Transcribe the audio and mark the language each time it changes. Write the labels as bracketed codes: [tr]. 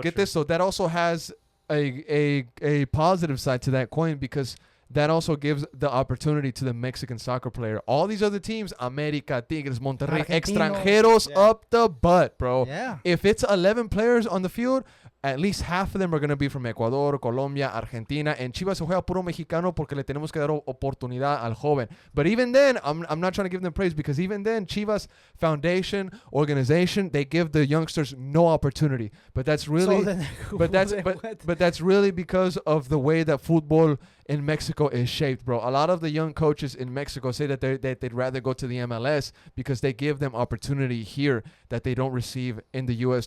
[en] Get this though. That also has a positive side to that coin because that also gives the opportunity to the Mexican soccer player. All these other teams, America, Tigres, Monterrey, [es] Argentinos, extranjeros [en] yeah. up the butt, bro. Yeah. If it's 11 players on the field, at least half of them are going to be from Ecuador, Colombia, Argentina. [es] And Chivas se juega puro mexicano porque le tenemos que dar oportunidad al joven. [en] But even then, I'm not trying to give them praise because even then, Chivas Foundation, organization, they give the youngsters no opportunity. But that's really... So then But that's really because of the way that football in Mexico is shaped, bro. A lot of the young coaches in Mexico say that they'd rather go to the MLS because they give them opportunity here that they don't receive in the U.S.